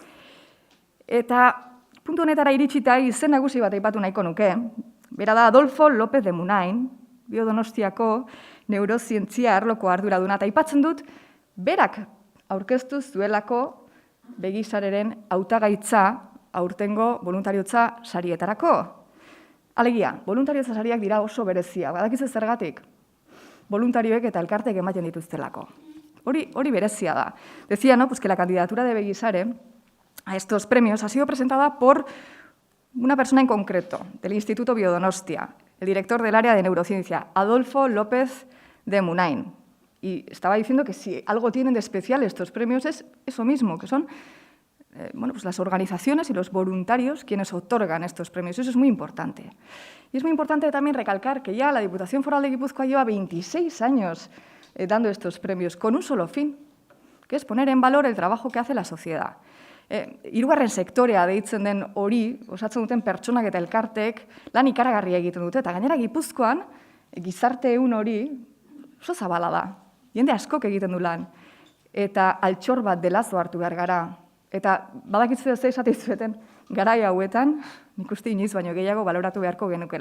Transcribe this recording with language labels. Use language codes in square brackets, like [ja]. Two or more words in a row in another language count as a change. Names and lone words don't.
[eu] Eta puntu honetara iritsita izen nagusi bat aipatu nahiko nuke, bera da Adolfo López de Munain, Biodonostiako neurozientzia arloko arduraduna, eta aipatzen dut, berak aurkeztu zuelako Begizareren hautagaitza aurtengo voluntariotza sarietarako. Alegia, voluntariotza sariak dira oso berezia, badakizu zergatik? Voluntarioek eta elkartek ematen dituztelako. Hori berezia da. [es] Decía, ¿no?, pues que la candidatura de Begizare a estos premios ha sido presentada por una persona en concreto, del Instituto Biodonostia, el director del área de neurociencia, Adolfo López de Munain. Y estaba diciendo que si algo tienen de especial estos premios es eso mismo, que son pues las organizaciones y los voluntarios quienes otorgan estos premios. Eso es muy importante. Y es muy importante también recalcar que ya la Diputación Foral de Guipúzcoa lleva 26 años dando estos premios con un solo fin, que es poner en valor el trabajo que hace la sociedad. [eu] Hirugarren sektorea deitzen den hori, osatzen duten pertsonak eta elkarteek lan ikaragarria egiten dute, eta gainera Gipuzkoan gizarte ehun hori oso zabala da. Jende askok egiten du lan. Eta altxor bat delazo hartu behar gara. Eta badakitzu ez esate izueten, garai hauetan, nik uste inoiz baino gehiago baloratu beharko genukela.